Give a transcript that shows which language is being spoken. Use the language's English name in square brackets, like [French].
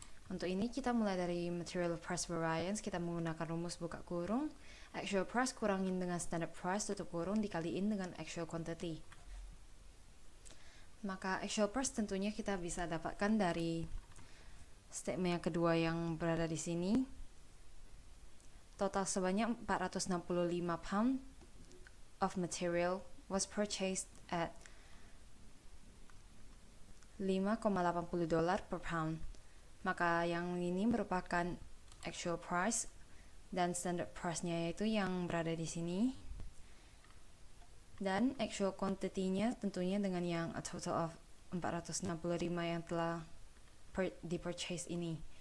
[Indonesian] Untuk ini kita mulai dari material price variance, kita menggunakan rumus buka kurung, actual price kurangin dengan standard price tutup kurung dikaliin dengan actual quantity. Maka actual price tentunya kita bisa dapatkan dari statement yang kedua yang berada di sini. [English] Total sebanyak 465 pound of material was purchased at $5,80 per pound. [Indonesian] Maka yang ini merupakan actual price dan standard price-nya yaitu yang berada di sini. Dan actual quantity-nya tentunya dengan yang [English] a total of 465 [Indonesian] yang telah di-purchase ini.